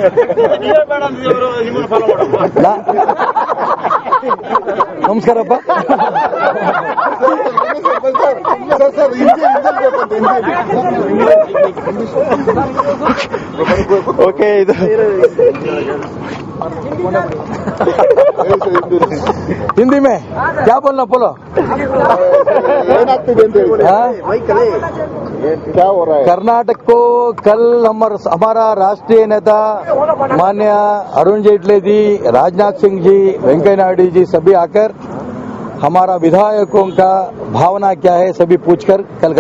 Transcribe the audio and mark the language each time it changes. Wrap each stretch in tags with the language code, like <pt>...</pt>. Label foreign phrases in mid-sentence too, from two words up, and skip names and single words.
<kn>ನಮಸ್ಕಾರಪ್ಪ. ಓಕೆ, ಇದು</kn> <hi>हिंदी में क्या बोलना बोलो.</hi> <kn>ಏನಾಗ್ತಿದೆ ಅಂತ ಹೇಳಿ</kn> <hi>क्या हो रहा है? कर्नाटक को कल हमारा राष्ट्रीय नेता माननीय अरुण जेटली जी, राजनाथ सिंह जी, वेंकैया नायडू जी सभी आकर हमारा विधायकों का भावना क्या है सभी पूछकर कल गया.</hi>